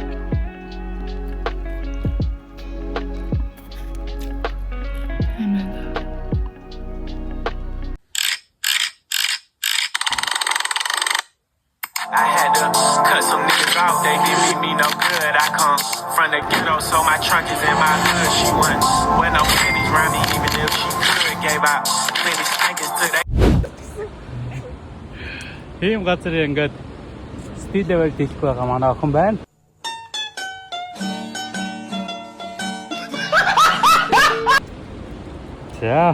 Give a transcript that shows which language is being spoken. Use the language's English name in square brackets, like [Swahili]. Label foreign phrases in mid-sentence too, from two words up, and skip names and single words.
[English] I had to cut some niggas off, they didn't mean me no good. I come from the ghetto, so my trunk is in my hood. She wouldn't wear no panties around me, even if she could. Gave out plenty spankers to that. [Mongolian] Ийм газар ингээд [English] style level [Mongolian] дийлэхгүй байгаа манай охин байна. За.